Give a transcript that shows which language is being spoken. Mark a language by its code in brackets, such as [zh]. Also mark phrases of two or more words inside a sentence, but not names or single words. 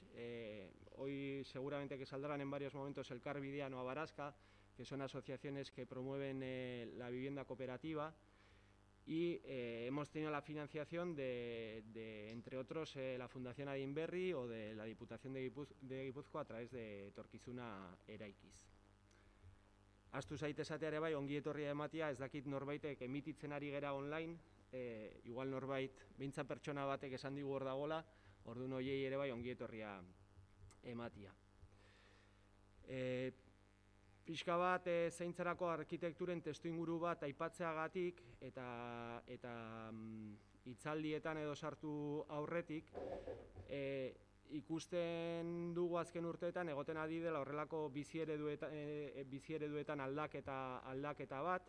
[es] Hoy seguramente que saldrán en varios momentos el CAR Vidiano Abarasca, que son asociaciones que promueven la vivienda cooperativa. Y hemos tenido la financiación de entre otros, la Fundación Adinberri o de la Diputación de Guipúzcoa a través de Etorkizuna Eraikiz. [eu] Ahaztu zaitez esatea ere bai, ongi etorria ematea, ez dakit norbaitek emititzen ari gera online, igual norbait, behintzat pertsona batek esan digu hor dagoela, orduan horiei ere bai ongi etorria ematea. Pixka bat zaintzarako arkitekturen testuinguru bat aipatzeagatik eta hitzaldietan edo sartu aurretik, ikusten dugu azken urteetan egoten ari dela horrelako bizi ereduetan aldaketa bat.